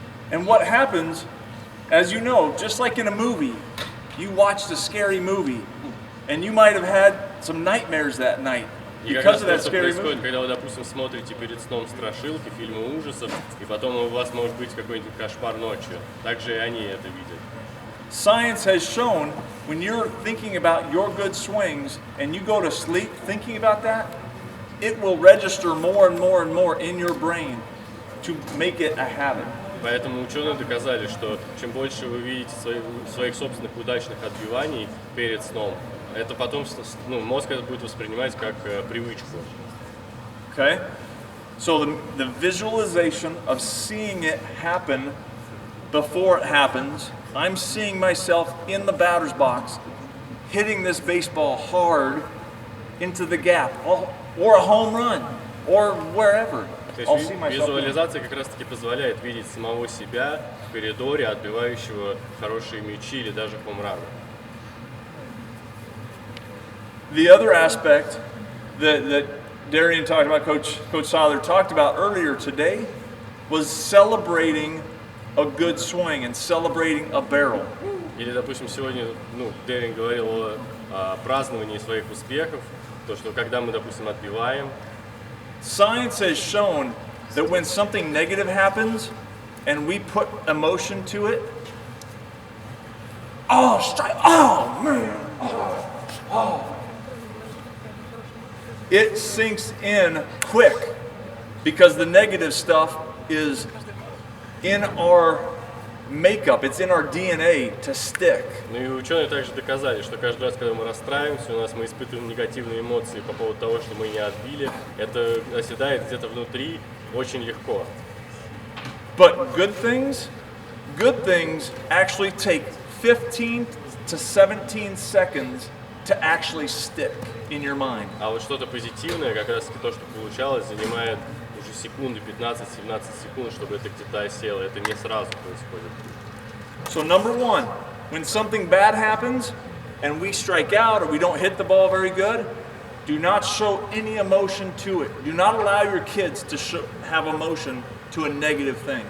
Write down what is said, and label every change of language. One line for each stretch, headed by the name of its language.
English: And what happens, as you know, just like in a movie, you watched a scary movie, and you might have had some nightmares that night
Russian: И как раз
English: because of
Russian: то,
English: that
Russian: что
English: scary
Russian: происходит,
English: movie.
Russian: когда вы, допустим, смотрите перед сном страшилки, фильмы ужасов, и потом у вас может быть какой-нибудь кошмар ночью. Также и они это видят.
English: Science has shown when you're thinking about your good swings and you go to sleep thinking about that, it will register more and more and more in your brain to make it a habit.
Russian: Поэтому ученые доказали, что чем больше вы видите своих собственных удачных отбиваний перед сном, это потом, мозг это будет воспринимать как привычку.
English: Okay? So the visualization of seeing it happen before it happens, I'm seeing myself in the batter's box hitting this baseball hard into the gap, or a home run, or wherever.
Russian: То
English: I'll
Russian: есть
English: see myself.
Russian: визуализация как раз таки позволяет видеть самого себя в коридоре, отбивающего хорошие мячи или даже хомраны.
English: The other aspect that Darian talked about, Coach Seiler talked about earlier today, was celebrating a good swing and celebrating a barrel.
Russian: Или, допустим, сегодня Дэрин говорил о праздновании своих успехов, то, что когда мы, допустим, отбиваем,
English: Science has shown that when something negative happens and we put emotion to it, oh, strike, oh, man, oh. It sinks in quick because the negative stuff is in our makeup, it's in our DNA to stick.
Russian: Ну и ученые также доказали, что каждый раз, когда мы расстраиваемся, мы испытываем негативные эмоции по поводу того, что мы не отбили, это оседает где-то внутри очень легко. But good things actually take 15 to 17 seconds to actually stick in your mind. А вот что-то позитивное, как раз таки то, что получалось, занимает уже секунды, 15-17 секунд, чтобы это где-то осело. Это не сразу происходит.
English: So number one, when something bad happens and we strike out or we don't hit the ball very good, do not show any emotion to it. Do not allow your kids to have emotion to a negative thing.